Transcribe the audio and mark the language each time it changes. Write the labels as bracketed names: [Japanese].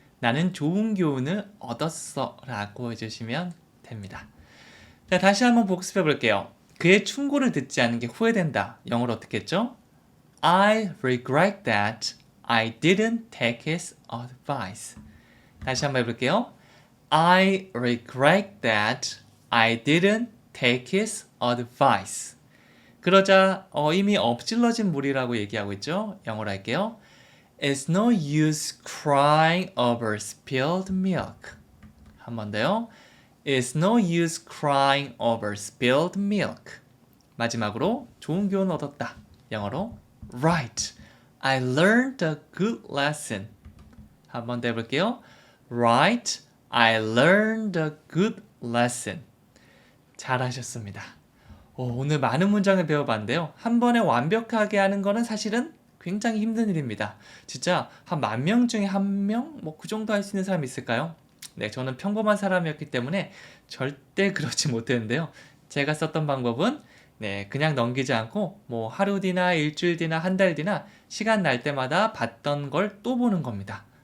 [Korean] 나는 좋은 교훈을 얻었어 라고 해주시면 됩니다. 자, 다시 한번 복습해 볼게요. 그의 충고를 듣지 않은 게 후회된다. 영어로 어떻게 했죠? [English] I regret that I didn't take his advice. [Korean] 다시 한번 해볼게요. [English] I regret that I didn't take his advice. [Korean] 그러자 이미 엎질러진 물이라고 얘기하고 있죠. 영어로 할게요. [English] It's no use crying over spilled milk. [Korean] 한 번 더요. [English] It's no use crying over spilled milk. [Korean] 마지막으로 좋은 교훈을 얻었다. 영어로 [English] Right, I learned a good lesson. [Korean] 한 번 더 해볼게요. [English] Right, I learned a good lesson. [Korean] 잘하셨습니다. 오늘 많은 문장을 배워봤는데요. 한 번에 완벽하게 하는 거는 사실은 굉장히 힘든 일입니다. 진짜 한 10,000명 중에 1명? 뭐 그 정도 할 수 있는 사람이 있을까요? 네, 저는 평범한 사람이었기 때문에 절대 그렇지 못했는데요. 제가 썼던 방법은 그냥 넘기지 않고 하루 뒤나 일주일 뒤나 한 달 뒤나 시간 날 때마다 봤던 걸 또 보는 겁니다.